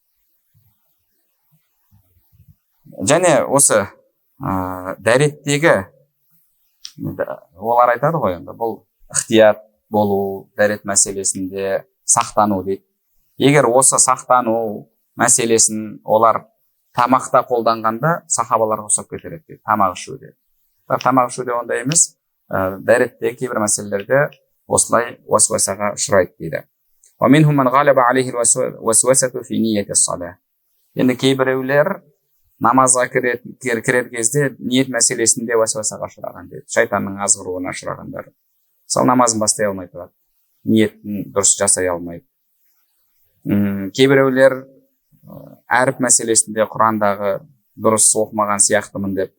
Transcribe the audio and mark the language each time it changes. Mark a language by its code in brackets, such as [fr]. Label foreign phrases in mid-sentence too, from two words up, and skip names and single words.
[kk] Және осы дәреттегі олар айтады ғой, енді бұл ықтият болу, дәрет мәселесінде сақтану дейді. Егер осы сақтану мәселесін олар тамақта қолданғанда сахабаларға ұқсап кетер еді, тамақ ішуде. Тамақ ішуде ондай емес, дәретте кейбір мәселелерде осылай уасуасаға ұшырайды дейді. [ar] ومنهم من غلب عليه الوسوسة في نية الصلاة. [kk] Енді кейбіреулер намазға кірер кезде ниет мәселесінде уасуасаға ұшыраған дейді. Шайтанның азғыруына ұшырағандар. Мысалы, намазын бастай алмай тұрады, ниетін дұрыс жасай алмайды. Кейбіреулер әріп мәселесінде Құрандағы дұрыс оқымаған сияқтымын деп.